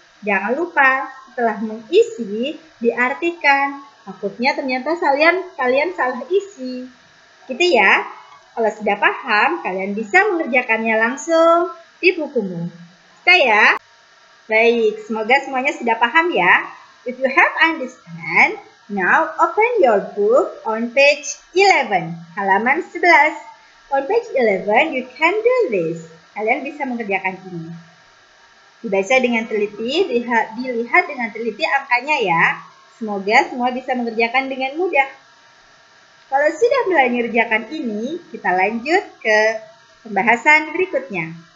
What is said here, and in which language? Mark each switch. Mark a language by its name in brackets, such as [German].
[Indonesian] Jangan lupa, setelah mengisi, diartikan. Takutnya ternyata kalian salah isi. Gitu ya. Kalau sudah paham, kalian bisa mengerjakannya langsung di bukumu. Bisa ya? Baik, semoga semuanya sudah paham ya. [English] If you have understand, now open your book on page 11, [Indonesian] halaman 11. [English] On page 11, you can do this. [Indonesian] Kalian bisa mengerjakan ini. Dibaca dengan teliti, dilihat dengan teliti angkanya ya. Semoga semua bisa mengerjakan dengan mudah. Kalau sudah mulai mengerjakan ini, kita lanjut ke pembahasan berikutnya.